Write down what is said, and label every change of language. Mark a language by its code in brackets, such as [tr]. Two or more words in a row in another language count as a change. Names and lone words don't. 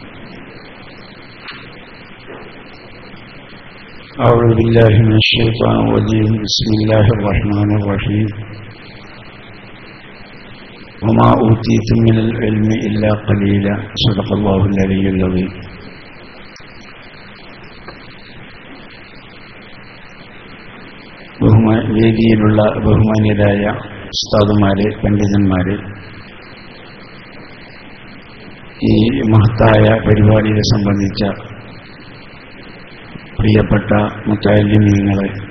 [ar] أعوذ بالله من الشيطان الرجيم. بسم الله الرحمن الرحيم. وما أوتيتم من العلم إلا قليلا. صدق الله العلي العظيم. [ml] വേദിയിലുള്ള ബഹുമാന്യരായ ഉസ്താദുമാരെ, പണ്ഡിതന്മാരെ, ഈ മഹത്തായ പരിപാടിയെ സംബന്ധിച്ച പ്രിയപ്പെട്ട മുത്തഅല്ലിമീങ്ങളെ,